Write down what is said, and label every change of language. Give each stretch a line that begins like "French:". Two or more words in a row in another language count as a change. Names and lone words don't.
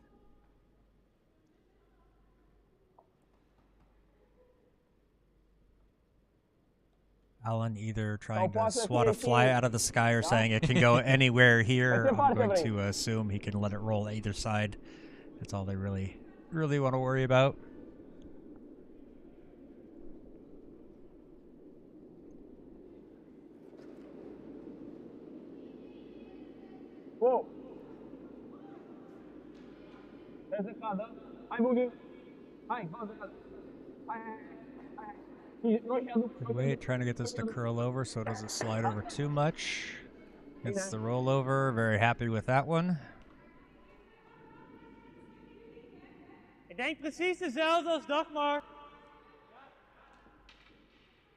English: Alan either trying to swat a fly out of the sky or saying it can go anywhere here. I'm going to assume he can let it roll either side. That's all they really want to worry about. Wow.
Romanian: Trebuie să cadă. Hai, Bughi. Hai, fă să cadă. Hai. Noi și aduc.
English: Good wait, trying to get this to curl over so it doesn't slide over too much. Gets the rollover. Very happy with that one.
Dutch: Ik denk precies dezelfde als Dagmar.